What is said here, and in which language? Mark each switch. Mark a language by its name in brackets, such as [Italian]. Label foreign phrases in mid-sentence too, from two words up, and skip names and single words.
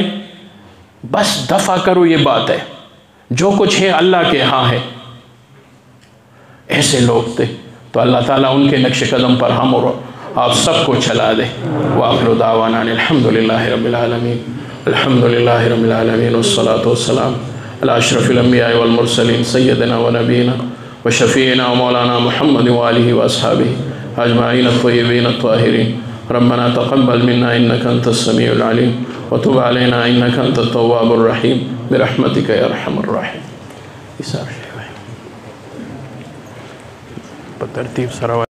[Urdu] بس دفع کرو، یہ بات ہے، جو کچھ ہے اللہ کے ہاں ہے۔ ایسے لوگ تھے، تو اللہ تعالیٰ ان کے نقش قدم پر ہم اور آپ سب کو چلا دے۔ [Arabic] وآخر دعوانا الحمدللہ رب العالمین، الحمدللہ رب العالمین، والصلاة والسلام علی اشرف الانبیاء والمرسلین سیدنا و نبینا و شفیعنا و مولانا محمد وآلہ واصحابہ اجمعین الطیبین الطاہرین۔ ربنا تقبل منا انک انت السمیع العلیم وتب علینا انک انت التواب الرحیم برحمتک یا ارحم الراحمین۔ ترتیب سرا